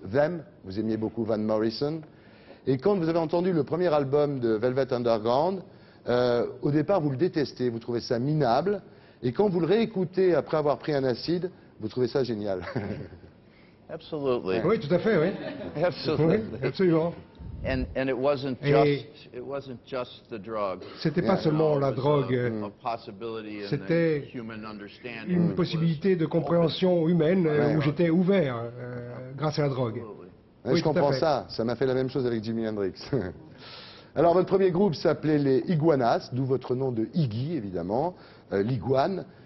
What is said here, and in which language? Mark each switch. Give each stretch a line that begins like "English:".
French: Them, vous aimiez beaucoup Van Morrison. Et quand vous avez entendu le premier album de Velvet Underground, au départ, vous le détestez, vous trouvez ça minable. Et quand vous le réécoutez après avoir pris un acide, vous trouvez ça génial.
English: Absolutely.
French: Oui, tout à fait, oui.
English: Absolutely.
French: Oui, absolument.
English: And it wasn't just the drug.
French: C'était pas seulement la drogue. C'était une possibilité de compréhension humaine où j'étais ouvert grâce à la drogue. Oui, je comprends ça. Ça m'a fait la même chose avec Jimi Hendrix. Alors, votre premier groupe s'appelait les Iguanas, d'où votre nom de Iggy, évidemment, l'iguane.